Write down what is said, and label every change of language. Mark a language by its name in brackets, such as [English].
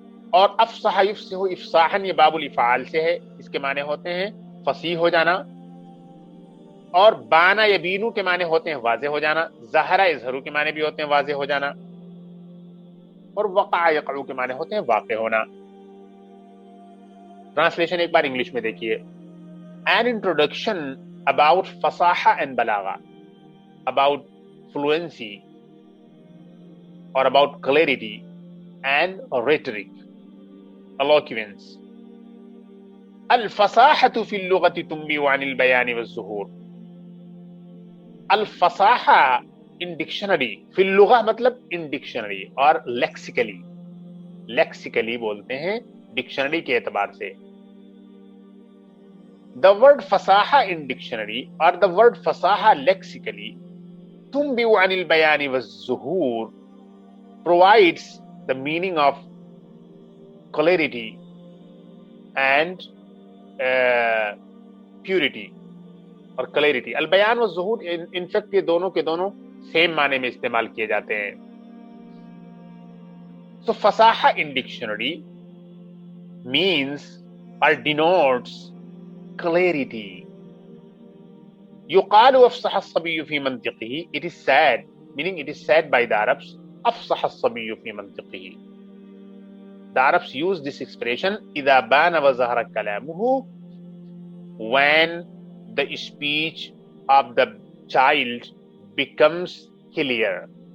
[Urdu] اور افصح یفصح افصاحً، یہ باب الافعال سے ہے، اس کے معنی ہوتے ہیں فصیح ہو جانا. اور بانا یبینو کے معنی ہوتے ہیں واضح ہو جانا. ظہر یظہر کے معنی بھی ہوتے ہیں واضح ہو جانا. اور وقع یقع کے معنی ہوتے ہیں واقع ہونا. ٹرانسلیشن ایک بار انگلش میں دیکھیے. [English] An introduction about fasaha and balagha, about fluency or about clarity and rhetoric, eloquence. [Arabic] الفصاحة في اللغة تنبئ عن البيان والظهور. [Urdu] الفصاحہ ان ڈکشنری، فی اللغہ مطلب ان ڈکشنری، اور لیکسیکلی بولتے ہیں ڈکشنری کے اعتبار سے. [English] The word فصاحہ in dictionary or the word فصاحہ lexically [Arabic] تنبئ عن البيان والظهور [English] provides the meaning of clarity and purity اور clarity. [Urdu] البیان والظہور [English] in fact [Urdu] یہ دونوں کے دونوں سیم معنی میں استعمال کیے جاتے ہیں. [English] So فصاحہ in dictionary means or denotes clarity. [Arabic] يقال أفصح الصبي في منطقه. [English] It is said, meaning it is said by the Arabs, [Arabic] أفصح الصبي في منطقه. [English] The Arabs use this expression [Arabic] إذا بان وظهر كلامه, [English] when the speech of the child becomes clear.